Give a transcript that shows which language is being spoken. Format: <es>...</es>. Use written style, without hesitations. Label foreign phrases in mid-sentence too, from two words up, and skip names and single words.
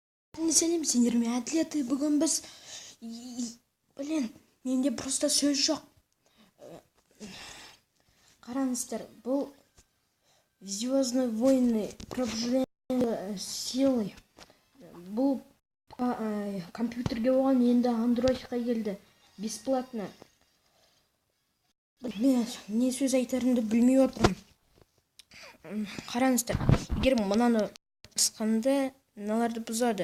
<kk>Сәлем, сендер ме әділеті? Бүгін біз... Блин, менде просто сөз жоқ. Қараңыздар, бұл Звездные войны, пробуждение силы. Бұл компьютерге оған енді андроидқа келді. Бесплатно. Мен не сөз айтарымды білмей отырмын. Қараңыздар, егер мынаны басқанда мыналарды бұзады.</kk>